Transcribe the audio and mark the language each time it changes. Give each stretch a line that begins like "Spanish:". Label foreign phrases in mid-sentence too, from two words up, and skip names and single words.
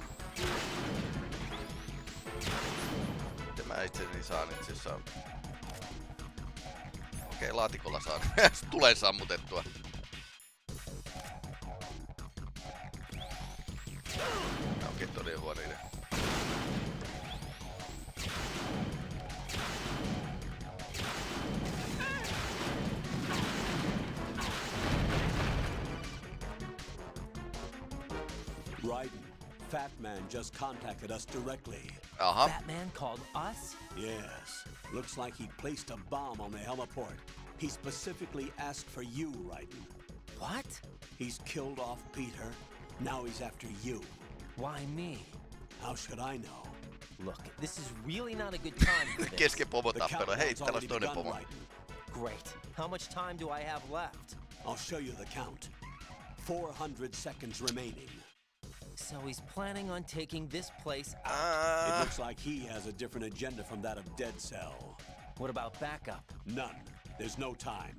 Finnish: Miten mä itseni saan itse asiassa? Okei, laatikolla saan. Tulee sammutettua. Okei, todella huono idea.
English: Fat Man just contacted us directly. Fat Man called us? Yes. Looks like he placed a bomb on the heliport. He specifically asked for you, Raiden. What? He's killed off Peter. Now he's after you. Why me? How should I know? Look, this is really not a good time for this.
Finnish: Kesken pomotappelu. Hei, täällä on toinen pomo.
English: Great. How much time do I have left? I'll show you the count. 400 seconds remaining. So he's planning on taking this place out. It looks like he has a different agenda from that of Dead Cell. What about backup? None. There's no time.